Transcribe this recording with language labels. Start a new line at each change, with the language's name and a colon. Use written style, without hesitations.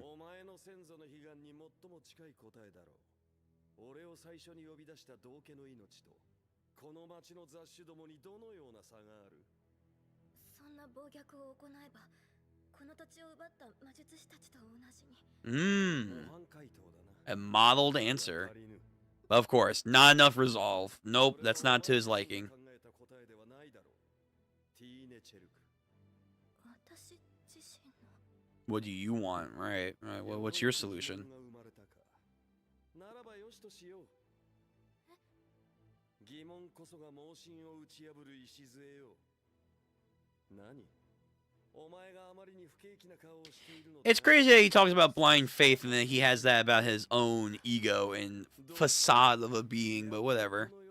Japanese: お前の先祖の悲願に最も近い答えだろう。俺を最初に呼び出した道家の命とこの町の雑種どもにどのような差がある。そんな暴虐を行えばこの土地を奪った魔術師たちと同じに。 Mmm. 模範解答だな。
English: A modeled answer. Of course, not enough resolve. Nope, that's not to his liking.
Japanese: 考えた答えではないだろう。ティーネチェルク。私自身の。
English: What do you want? Right. Well, what's your solution?
Japanese: ならばよしとしよう。疑問こそが盲信を打ち破る礎よ。何？お前があまりに不景気な顔をしているの。
English: It's crazy that he talks about blind faith and then he has that about his own ego and facade of a being, but whatever.